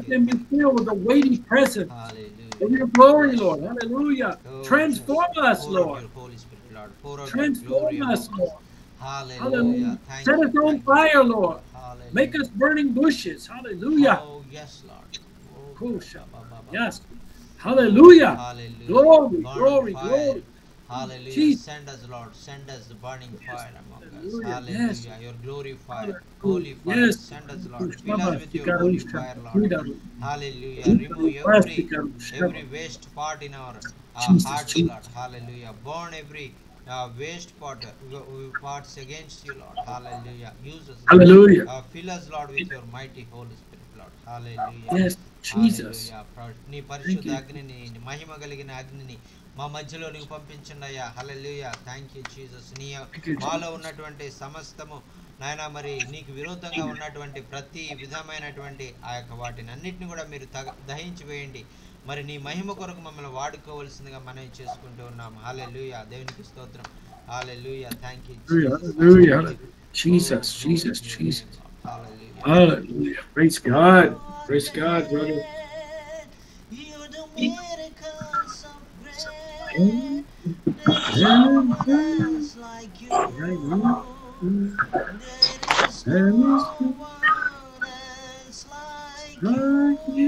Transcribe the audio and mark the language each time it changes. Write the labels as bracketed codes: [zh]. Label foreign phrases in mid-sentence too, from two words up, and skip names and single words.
[en] you. them be filled with the weighty presence of Hallelujah. your glory, Yes, Lord. Lord. Hallelujah. Oh, Transform just us, pour out Lord. your Holy Spirit, Lord. Pour out your Transform glory us, among us. Lord. Hallelujah. Hallelujah. Thank Set you. us on Thank you. fire, Lord. Make Hallelujah. us burning bushes. Hallelujah. Oh, yes, Lord. Oh, Kosha. ba, ba, ba, ba. Yes. Oh, Hallelujah. hallelujah. Glory, Burn glory, fire. glory. Hallelujah. Jesus. Send us, Lord. Send us the burning fire among us. Hallelujah. Hallelujah. Yes. Your glory fire. Hallelujah. Holy fire. Yes. Send us, Lord. Fill us Shabbat. with your holy Tikarusha. fire, Lord. Tikarusha. Hallelujah. Remove every waste part in our Jesus, hearts, Jesus. Lord. Hallelujah. Burn every waste part, parts against you, Lord. Hallelujah. Use us, Lord. Hallelujah. Fill us, Lord, with your mighty Holy Spirit, Lord. Hallelujah. Yes, Jesus. [te] హల్లెలూయా. నీ [en] Thank [te] పరిశుద్ధ [en] you. [te] అగ్నిని, నీ మహిమ కలిగిన అగ్నిని మా మధ్యలో నీకు పంపించండి అయ్యా. హల్లెలూయా. [en] Thank you Jesus. [te] నీ [en] Thank you, [te] మాలో [en] Jesus. [te] ఉన్నటువంటి సమస్తము నాయన, మరి నీకు విరోధంగా ఉన్నటువంటి ప్రతి విధమైనటువంటి ఆ యొక్క వాటిని అన్నిటిని కూడా మీరు దహించి వేయండి. మరి నీ మహిమ కొరకు మమ్మల్ని వాడుకోవాల్సిందిగా మనం చేసుకుంటూ ఉన్నాము. హల్లెలూయా. దేవునికి స్తోత్రం. హల్లెలూయా. [en] Thank you Hallelujah. [te] జీసస్. [en] Hallelujah. [te] హల్లెలూయా. [en] Jesus, Oh, glory Jesus, to your Jesus. name, Lord. Hallelujah. Hallelujah. Praise God. Praise God, brother. You do miracles so great. And- There is no one else like you. There is no one else like you.